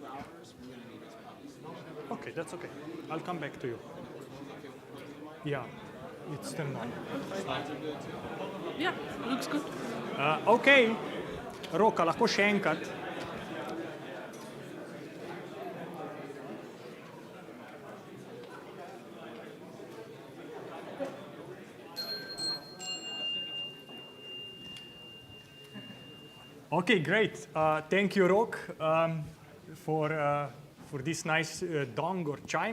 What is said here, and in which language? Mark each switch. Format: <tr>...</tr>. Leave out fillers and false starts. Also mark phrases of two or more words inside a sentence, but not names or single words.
<en>Okay, that's okay. I'll come back to you. Yeah, it's still not. Yeah, looks good.</en> <sl>Okay, Roka, lahko še enkrat.</sl> <en>Okay, great. Thank you, Rok, for this nice dong or chime.</en>